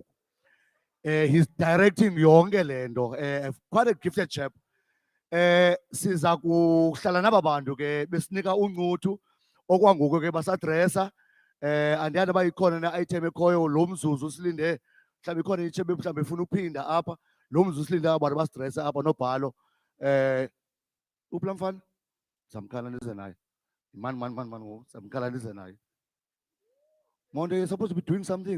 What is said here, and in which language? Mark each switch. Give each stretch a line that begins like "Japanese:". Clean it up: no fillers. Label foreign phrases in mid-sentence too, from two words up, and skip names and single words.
English: He's directing
Xhosa: yonke le nto.
English: Quite a gifted chap.
Xhosa: Siza kuhlala naba bantu ke besinika uncuthu okwangoku ke basadressa. Andiyazi uba ikhona ne-item ekhoyo lo mzuzu silinde, mhlawumbi ikhona itshebe mhlawumbi efuna uphinda apha. Lo mzuzu silinde aba bantu basidresse apha nobhalo. Uphi laa mfana? Zamkhala ndize naye. Mani ngoku, zamkhala ndize naye.
English: Monday, you're supposed to be doing something.